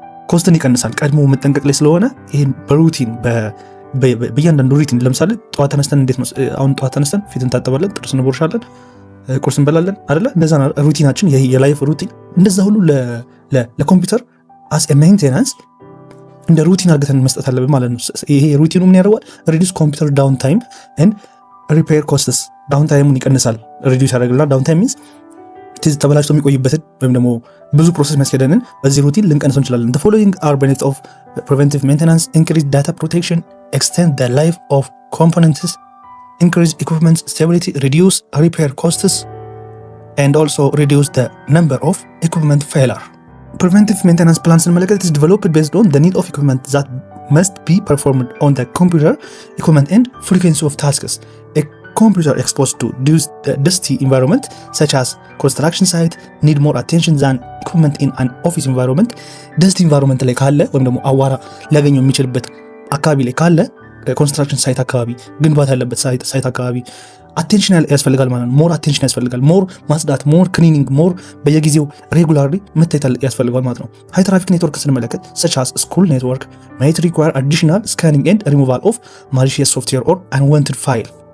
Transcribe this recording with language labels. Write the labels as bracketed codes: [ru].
[am] ኮስትን ይቀንሳል ቀድሞ መጠንቀቅ ላይ ስለሆነ ይህን በሩቲን በእያንዳንዱ ሩቲን ለምሳሌ ጠዋት ተነስተን እንዴት ነው አሁን ጠዋት ተነስተን ፊት እንታጠባለን፣ ጥርስ እንቦርሻለን፣ ቁርስ እንበላለን አይደለ? እንደዛ ሩቲናችን የላይፍ ሩቲን እንደዛ ሁሉ ለኮምፒውተር አስ ሜንቴናንስ እንደ ሩቲን አድርገን መስጠት አለብን ማለት ነው። ይሄ ሩቲኑ ምን ያደርጋል? [en] ሪዲዩስ ኮምፒውተር ዳውን ታይም ኤንድ ሪፔር ኮስትስ። [am] ዳውን ታይሙን ይቀንሳል፣ ሪዲዩስ ያደርግልናል። ዳውን ታይም ሚንስ ተበላሽቶ የሚቆይበትን ወይም ደግሞ ብዙ ፕሮሰስ የሚያስኬደንን በዚህ ሩቲን ልንቀንሰው እንችላለን። [en] the following are benefits of preventive maintenance: increase data protection, extend the life of components, increase equipment stability, reduce repair costs, and also reduce the number of equipment failure. Preventive maintenance plan ስንመለከት is developed based on the need of equipment that must be performed on the computer equipment and frequency of tasks. A computer exposed to dusty environment such as construction site need more attention than equipment in an office environment. [am] dusty environment ላይ ካለ ወይም ደግሞ አዋራ ሊያገኘው የሚችልበት አካባቢ ላይ ካለ ኮንስትራክሽን ሳይት አካባቢ፣ ግንባታ ያለበት ሳይት አካባቢ አቴንሽን ያስፈልጋል ማለት ነው። ሞር አቴንሽን ያስፈልጋል፣ ሞር ማጽዳት፣ ሞር ክሊኒንግ፣ ሞር በየጊዜው ሬጉላርሊ መታየት ያስፈልጋል ማለት ነው። ሃይ ትራፊክ ኔትወርክ ስንመለከት [en] such as school network might require additional scanning and removal of malicious software or unwanted file.